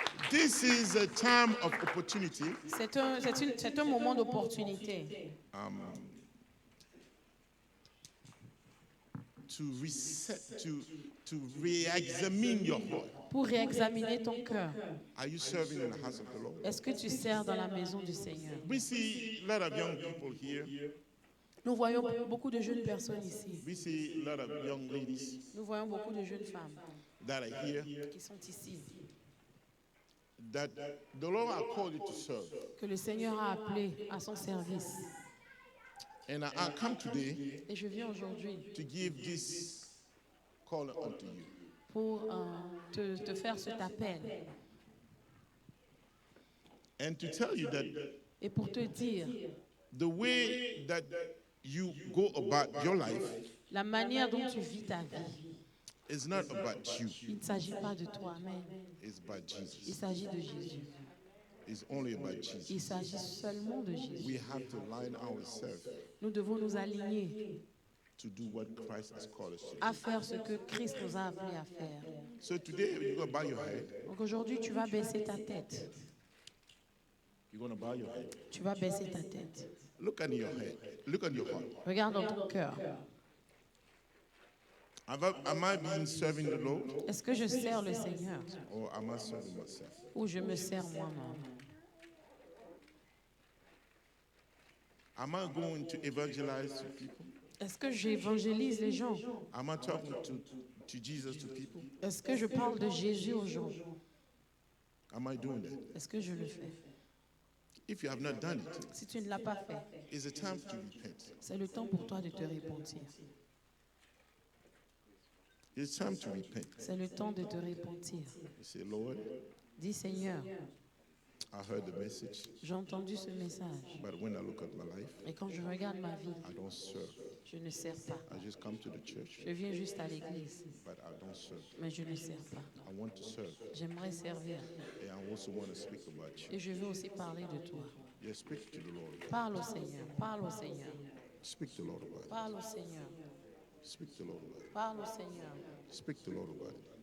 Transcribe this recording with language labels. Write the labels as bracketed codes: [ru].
[en] This is a time of opportunity [fr] C'est un moment d'opportunité [en] to reset, to re-examine your heart. [fr] pour réexaminer ton cœur. [en] Are you serving in the house of the Lord? [fr] Est-ce que tu sers dans la maison du Seigneur? [en] We see a lot of young people here. [fr] Nous voyons beaucoup de jeunes personnes ici. [en] We see a lot of young ladies [fr] Nous voyons beaucoup de jeunes femmes [en] that are here [fr] qui sont ici. [en] that the Lord has called you to serve. [fr] Que le Seigneur a appelé à son service. [en] And I come today [fr] Et je viens aujourd'hui [en] to give this call unto you. [fr] pour te faire cet appel [en] And to tell you that [fr] et pour te dire [en] the way that you go about your life [fr] la manière dont tu vis ta vie. [en] is not about you. [fr] Il ne s'agit pas de toi. Amen. [en] It's about [fr] Il [en] Jesus. [fr] s'agit de Jésus. [en] It's only about [fr] Il [en] Jesus. [fr] s'agit seulement de Jésus. [en] We have to line ourselves [fr] Nous devons nous aligner [en] to do what Christ has called us to do. [fr] à faire ce que Christ nous a appelés à faire. [en] So today you're going to bow your head. [fr] Donc aujourd'hui, tu vas baisser ta tête. [en] You're going to bow your head. [fr] Tu vas baisser ta tête. [en] Look on your head. Look on your heart. [fr] Regarde dans ton cœur. [en] Am I being serving the Lord [fr] Est-ce que je sers le Seigneur [en] or am I serving myself? [fr] ou je me sers moi-même? [en] Am I going to evangelize to people? [fr] Est-ce que j'évangélise les gens? [en] Am I talking to Jesus to people? [fr] Est-ce que je parle de Jésus aux gens? [en] Am I doing that? [fr] Est-ce que je le fais? [en] If you have not done it, [fr] Si tu ne l'as pas fait, [en] it's a time to repent. [fr] c'est le temps pour toi de te repentir. [en] It's time to repent. [fr] C'est le temps de te repentir. [en] You say, Lord, [fr] Dis Seigneur, [en] I heard the message, [fr] j'ai entendu ce message. [en] but when I look at my life, [fr] Et quand je regarde ma vie, [en] I don't serve. [fr] je ne sers pas. [en] I just come to the church, [fr] Je viens juste à l'église, [en] but I don't serve. [fr] mais je ne sers pas. [en] I want to serve, [fr] J'aimerais servir. [en] and I also want to speak about you. [fr] Et je veux aussi parler de toi. [en] Yeah, speak to the Lord. [fr] Parle au Seigneur, parle au Seigneur, [en] Speak to the Lord about it. [fr] parle au Seigneur, [en] Speak to the Lord about it. [fr] parle au Seigneur. [en] Speak to the Lord about it.